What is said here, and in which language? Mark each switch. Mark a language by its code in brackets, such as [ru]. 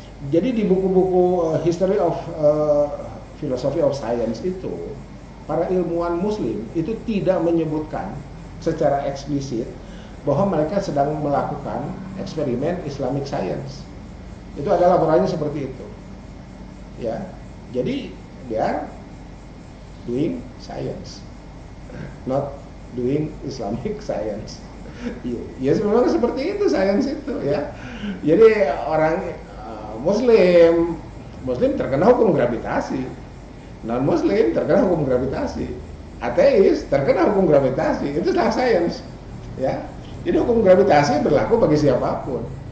[id] Jadi di buku-buku History of Philosophy of Science itu para ilmuwan muslim itu tidak menyebutkan secara eksplisit bahwa mereka sedang melakukan eksperimen Islamic Science. Itu adalah laporannya seperti itu. Ya. [en] Jadi they are doing science, not doing Islamic Science. [id] Ya memang seperti itu sains itu ya. Jadi orang Muslim terkena hukum gravitasi, non Muslim terkena hukum gravitasi, ateis terkena hukum gravitasi. Itu adalah sains, ya. Jadi hukum gravitasi berlaku bagi siapapun.